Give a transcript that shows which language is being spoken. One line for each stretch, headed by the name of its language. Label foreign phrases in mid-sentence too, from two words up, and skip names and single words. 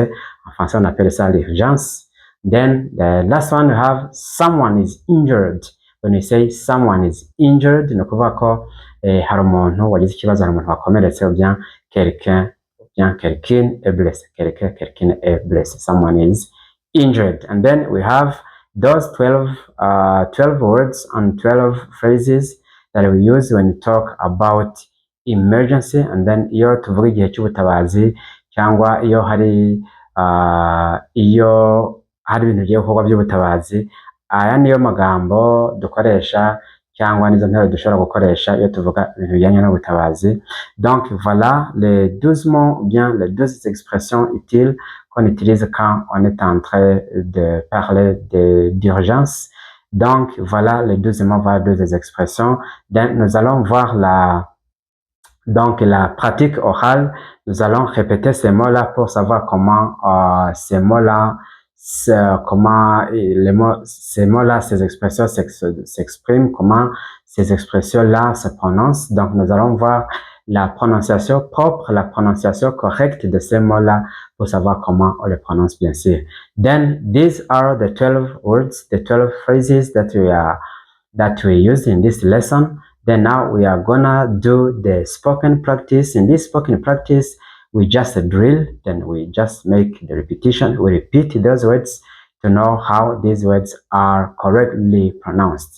French: En français on appelle ça l'urgence.
English: Then the last one we have someone is injured. When we say someone is injured,
Kinyarwanda: no kuvuga ko hari umuntu wagize ikibazo, hari umuntu wakomeretse
French: ou bien quelqu'un est blessé. Quelqu'un est blessé.
English: Someone is injured. And then we have those 12 words and 12 phrases that we use when we talk about emergency. And then
Kinyarwanda: iyo tuvuga igihe cy'ubutabazi cyangwa iyo hari ibintu bigiye gukorwa by'ubutabazi, aya niyo magambo dukoresha cyangwa nizo nteruro dushobora gukoresha iyo tuvuga ibintu bijyanye n'ubutabazi.
French: Donc voilà les 12 mots ou bien les 12 expressions utiles qu'on utilise quand on est en train de parler d'urgence. Donc voilà les 12 mots, voilà 12 expressions. Donc nous allons voir la pratique orale. Nous allons répéter ces mots-là pour savoir comment ces mots-là comment ces mots-là, ces expressions s'expriment, comment ces expressions-là se prononcent. Donc, nous allons voir la prononciation propre, la prononciation correcte de ces mots-là pour savoir comment on les prononce, bien sûr.
English: Then, these are the 12 words, the 12 phrases that we used in this lesson. Then now we are gonna do the spoken practice. In this spoken practice, we just drill, then we just make the repetition. We repeat those words to know how these words are correctly pronounced.